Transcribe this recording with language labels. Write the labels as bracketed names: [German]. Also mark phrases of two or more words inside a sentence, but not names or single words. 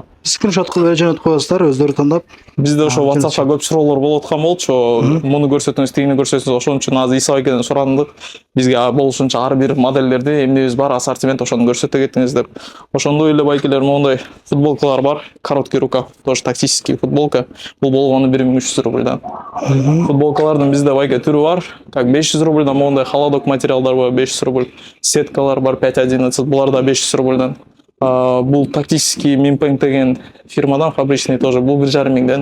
[Kyrgyz] Скриншот кылып жөнөтүп коесуздар, өздөрү тандап. Бизде ошо WhatsApp'та көп суроолор болуп аткан болчу. Муну көрсөтүңүз, тигини көрсөтүңүз. Ошон үчүн азыр Иса байкеден сурандык. Бизге болушунча ар бир модельдерди, эмнебиз бар, ассортимент ошону көрсөтө кетиңиз деп. Ошондой эле байкелер мондай футболкалар бар, [Russian] короткий рукав, тоже тактический футболка. [Kyrgyz] Бул болгону 1300 рубльдан. Футболкалардын бизде байке түрү бар. Как 500 рубльдан мондай холодок материалдар бар 500 рубль. Сеткалар бар 5.11, булар да 500 рубльдан. Бул тактический Minpeng деген фирмадан [Russian] фабричный тоже [Kyrgyz] бул 1500ден.